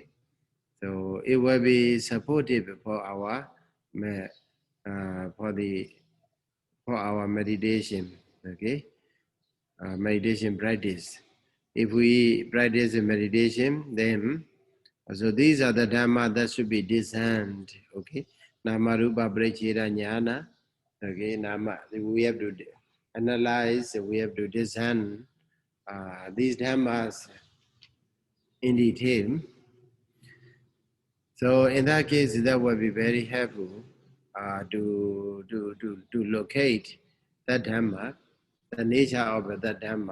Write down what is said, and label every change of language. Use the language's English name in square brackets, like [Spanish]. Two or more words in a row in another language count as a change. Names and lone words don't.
[English] So it will be supportive for our for our meditation, okay? Meditation practice. If we practice meditation, then so these are the dhamma that should be discerned, okay? [Pali] Nama rupa prachira jnana, [English] okay? We have to analyze, we have to discern these dhammas in detail. So in that case, that will be very helpful to locate that dhamma, the nature of that dhamma.